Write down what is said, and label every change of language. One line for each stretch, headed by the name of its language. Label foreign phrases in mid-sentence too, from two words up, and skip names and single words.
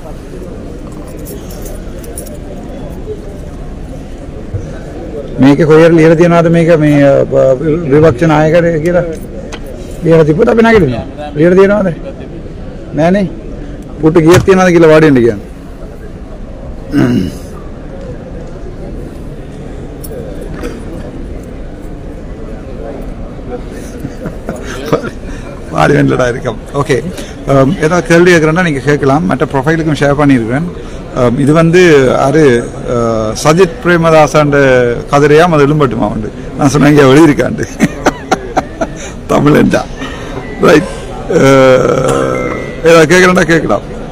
Sinhala: මේක කොහෙද ලියලා තියනවාද මේක මේ විපක්ෂ නායකයෙක් කියලා? ලියලා තිබ්බට අපි නැගිටිනවා. ලියලා තියනවාද? නෑනේ. පුටු කීයක් තියනවාද කියලා වාඩි වෙන්න කියන්නේ.
Tamil: வாடி வெண்டடா இருக்கும் ஓகே ஏதாவது கேள்வி கேட்குறேன்னா நீங்கள் கேட்கலாம் மற்ற ப்ரொஃபைலுக்கும் ஷேர் பண்ணியிருக்கிறேன் இது வந்து அது சஜித் பிரேமதாசாண்ட கதிரையாம் அது எழும்பட்டுமா உண்டு நான் சொன்னேன் இங்கே எழுதியிருக்காண்டு தமிழன்டா ரைட் ஏதாவது கேட்குறேன்னா கேட்கலாம்